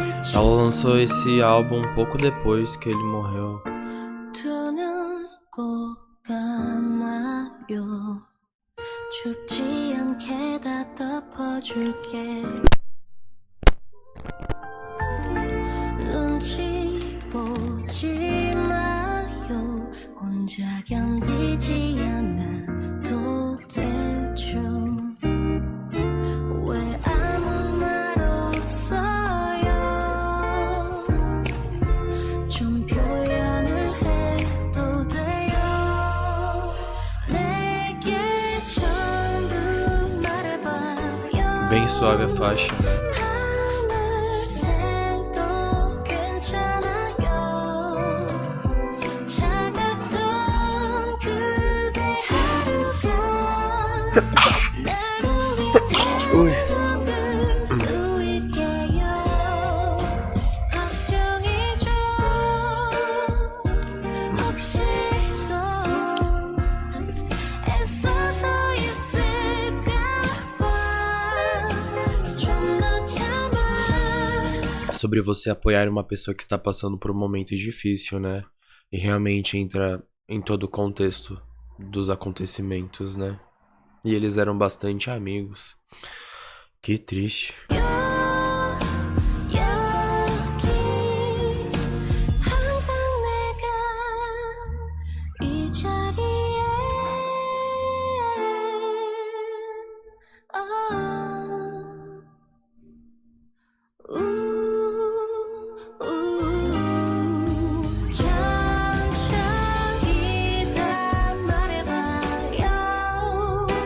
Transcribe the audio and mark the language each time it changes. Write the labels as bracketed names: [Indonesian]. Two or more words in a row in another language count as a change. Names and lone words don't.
[Portuguese] Ela lançou esse álbum um pouco depois que ele morreu. [Korean] 두 눈 꼭 감아요. 춥지 않게 다 덮어줄게. 눈치 보지 마요. 혼자 견디지 않아도 되죠. 왜 아무 말 없어요. 좀 표현을 해도 돼요. 내게 전부 말해봐요. [Portuguese] Bem suave a faixa, né? [Korean] 하늘 새도 괜찮아요. 차갑던 그대 하루가 나를 위해 녹을 수 있게요. 걱정이죠. 혹시 또 애써서 있을까봐 좀 더 참아. [Portuguese] Sobre você apoiar uma pessoa que está passando por um momento difícil, né? E realmente entra em todo o contexto dos acontecimentos, né? E eles eram bastante amigos. Que triste. [Korean] 여기 항상 내가 이 자리에 천천히 다 말해봐요.